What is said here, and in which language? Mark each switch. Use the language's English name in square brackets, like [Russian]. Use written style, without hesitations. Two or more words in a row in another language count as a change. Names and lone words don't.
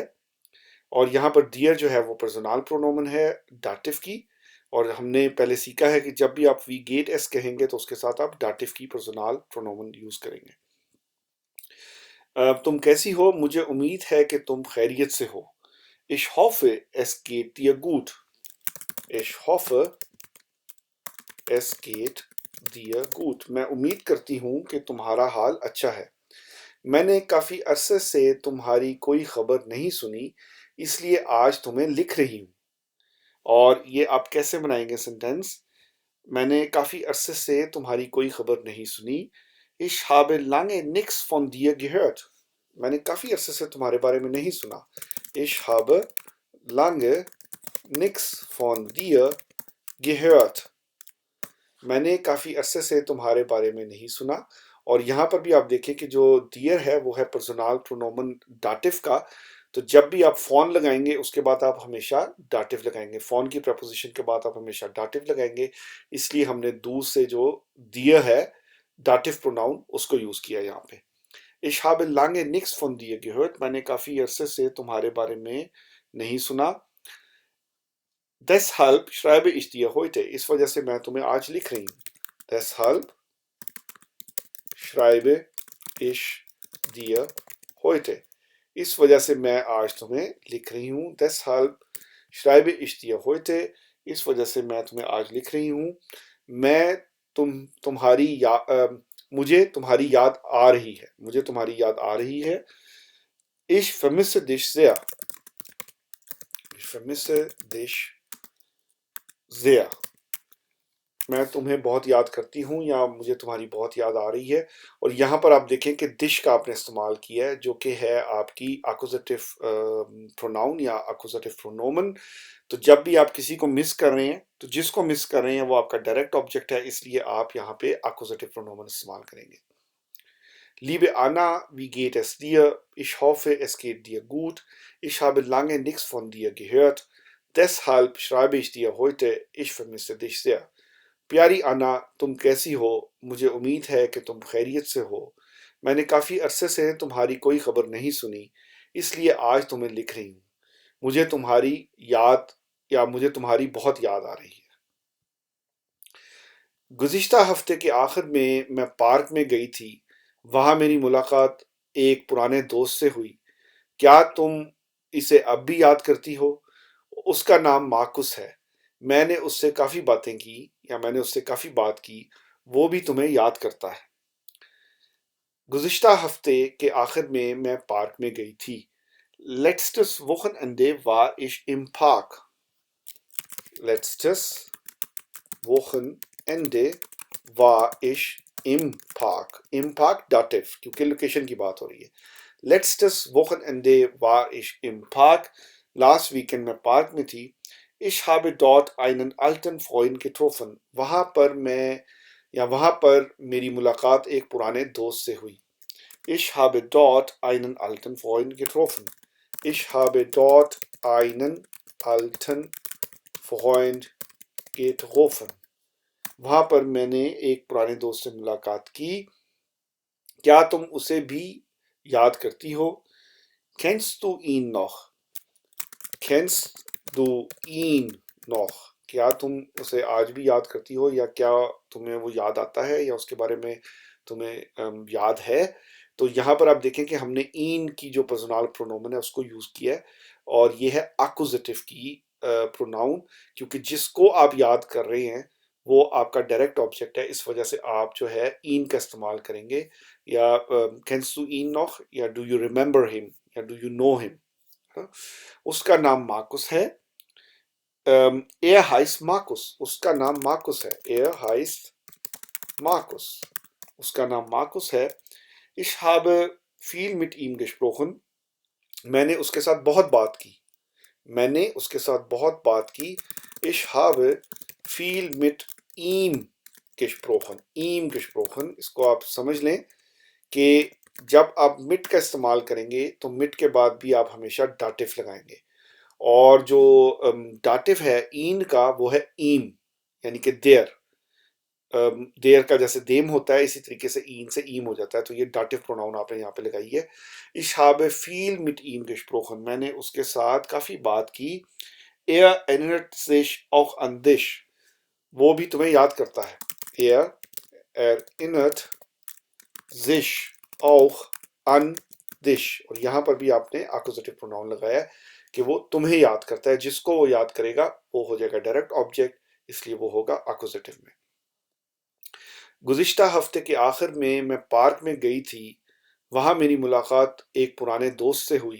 [Hindi] और यहाँ पर डियर जो है वो [German] Personal Pronomen [Hindi] है डाटिव की। और हमने पहले सीखा है कि जब भी आप [German] wie geht es [Hindi] कहेंगे तो उसके साथ आप डाटिव की पर्सनल प्रोनोमन यूज करेंगे। तुम कैसी हो? मुझे उम्मीद है कि तुम खैरियत से हो। [German] Ich hoffe, es geht dir gut. Ich hoffe, es geht dir gut. [Hindi] मैं उम्मीद करती हूँ कि तुम्हारा हाल अच्छा है। मैंने काफ़ी अरसे से तुम्हारी कोई खबर नहीं सुनी, इसलिए आज तुम्हें लिख रही हूँ। और ये आप कैसे बनाएंगे सेंटेंस? मैंने काफ़ी अरसे से तुम्हारी कोई खबर नहीं सुनी। [German] Ich habe lange nichts von dir gehört. [Hindi] मैंने काफ़ी अरसे से तुम्हारे बारे में नहीं सुना। [German] Ich habe lange nichts von dir gehört. [Hindi] मैंने काफ़ी अरसे से तुम्हारे बारे में नहीं सुना। और यहाँ पर भी आप देखें कि जो डियर है वो है [German] Personal Pronomen [Hindi] डाटिव का। तो जब भी आप फोन लगाएंगे उसके बाद आप हमेशा डाटिव लगाएंगे। फोन की प्रपोजिशन के बाद आप हमेशा डाटिव लगाएंगे, इसलिए हमने दूर से जो डियर है [English] dative pronoun [Hindi] उसको यूज किया यहाँ पे। [German] Ich habe lange nichts von dir gehört. [Hindi] मैंने काफ़ी अरसे से तुम्हारे बारे में नहीं सुना। [German] Deshalb schreibe ich dir heute. [Hindi] इस वजह से मैं तुम्हें आज लिख रही हूँ। [German] Deshalb schreibe ich dir heute. [Hindi] इस वजह से मैं आज तुम्हें लिख रही हूँ। [German] Deshalb schreibe ich dir heute. [Hindi] इस वजह से मैं तुम्हें आज लिख रही हूँ। मैं तुम्हारी मुझे तुम्हारी याद आ रही है। मुझे तुम्हारी याद आ रही है। [German] Ich vermisse dich sehr. Ich vermisse dich sehr. [Hindi] मैं तुम्हें बहुत याद करती हूँ या मुझे तुम्हारी बहुत याद आ रही है। और यहाँ पर आप देखें कि दिश का आपने इस्तेमाल किया है जो कि है आपकी [English] accusative pronoun [Hindi] या [German] Akkusativ Pronomen. [Hindi] तो जब भी आप किसी को मिस कर रहे हैं तो जिसको मिस कर रहे हैं वो आपका [English] direct object [Hindi] है, इसलिए आप यहाँ पे [German] Akkusativ Pronomen [Hindi] इस्तेमाल करेंगे। [German] Liebe Anna, wie geht es dir? Ich hoffe, es geht dir gut. Ich habe lange nichts von dir gehört. Deshalb schreibe ich dir heute, ich vermisse dich sehr. [Hindi] प्यारी आना, तुम कैसी हो? मुझे उम्मीद है कि तुम खैरियत से हो। मैंने काफ़ी अरसे से तुम्हारी कोई खबर नहीं सुनी, इसलिए आज तुम्हें लिख रही हूँ। मुझे तुम्हारी याद मुझे तुम्हारी बहुत याद आ रही है। गुज़िश्ता हफ्ते के आखिर में मैं पार्क में गई थी। वहाँ मेरी मुलाकात एक पुराने दोस्त से हुई। क्या तुम इसे अब भी याद करती हो? उसका नाम मार्कुस है। मैंने उससे काफ़ी बात की। वो भी तुम्हें याद करता है। गुज़िश्ता हफ्ते के आखिर में मैं पार्क में गई थी। [German] Letztes Wochenende war ich im Park. Letztes Wochenende war ich im Park. Im Park Dativ, [Hindi] क्योंकि लोकेशन की बात हो रही है। [German] Letztes Wochenende war ich im Park. [English] Last weekend [Hindi] मैं पार्क में थी। [German] Ich habe dort einen alten Freund getroffen. वहाँ पर मेरी मुलाकात एक पुराने दोस्त से हुई। Ich habe dort einen alten Freund getroffen. Ich habe dort einen alten Freund getroffen. [Hindi] वहाँ पर मैंने एक पुराने दोस्त से मुलाकात की। क्या तुम उसे भी याद करती हो? [German] Kennst du ihn noch? Kennst du ihn noch? [Hindi] क्या तुम उसे आज भी याद करती हो, या क्या तुम्हें वो याद आता है, या उसके बारे में तुम्हें याद है? तो यहाँ पर आप देखें कि हमने इन की जो [English] personal pronoun [Hindi] है उसको यूज किया है, और ये है एक्कुजेटिव की प्रोनाउन, क्योंकि जिसको आप याद कर रहे हैं वो आपका [English] direct object [Hindi] है। इस वजह से आप जो है इन का इस्तेमाल करेंगे, या [German] kennst du ihn noch, [Hindi] या [English] do you remember him, [Hindi] या [English] do you know him. [Hindi] उसका नाम मार्कुस है। [German] Er heißt Markus. [Hindi] उसका नाम मार्कुस है। [German] Er heißt Markus. [Hindi] उसका नाम मार्कुस है। [German] Ich habe viel mit ihm gesprochen. [Hindi] मैंने उसके साथ बहुत बात की। मैंने उसके साथ बहुत बात की। [German] Ich habe viel mit ihm gesprochen. ihm gesprochen, [Hindi] इसको आप समझ लें कि जब आप mit का इस्तेमाल करेंगे तो mit के बाद भी आप हमेशा दाटिव लगाएंगे, और जो दाटिव है इन का वो है ईम, यानी कि देयर। देयर का जैसे देम होता है, इसी तरीके से इन से ईम हो जाता है, तो ये [English] dative pronoun [Hindi] आपने यहाँ पे लगाई है। [German] Ich habe viel mit ihm gesprochen. [Hindi] मैंने उसके साथ काफ़ी बात की। [German] Er erinnert sich auch an dich. [Hindi] वो भी तुम्हें याद करता है। [German] Er erinnert sich auch an dich. [Hindi] और यहाँ पर भी आपने [English] accusative pronoun [Hindi] लगाया है कि वो तुम्हें याद करता है। जिसको वो याद करेगा वो हो जाएगा [English] direct object, [Hindi] इसलिए वो होगा एक्कुजेटिव में। गुज़िश्ता हफ्ते के आखिर में मैं पार्क में गई थी। वहाँ मेरी मुलाकात एक पुराने दोस्त से हुई।